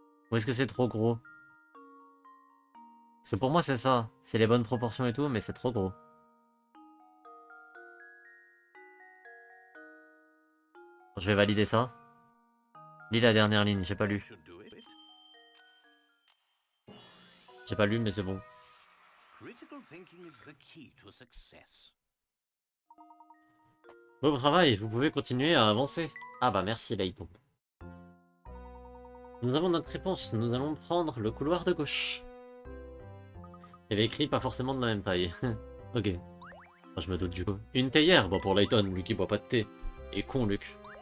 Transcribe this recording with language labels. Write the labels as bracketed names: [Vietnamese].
[French] Ou est-ce que c'est trop gros? Parce que pour moi, c'est ça. C'est les bonnes proportions et tout, mais c'est trop gros. Je vais valider ça. Lis la dernière ligne, j'ai pas lu. [English] Should do it. [French] J'ai pas lu, mais c'est bon. [English] Critical thinking is the key to success. [French] Bon travail, vous pouvez continuer à avancer. Ah bah merci Layton. Nous avons notre réponse, nous allons prendre le couloir de gauche. Il y avait écrit pas forcément de la même taille. Ok. Enfin, je me doute du coup. Une théière, bon pour Layton, lui qui boit pas de thé. Et con Luc.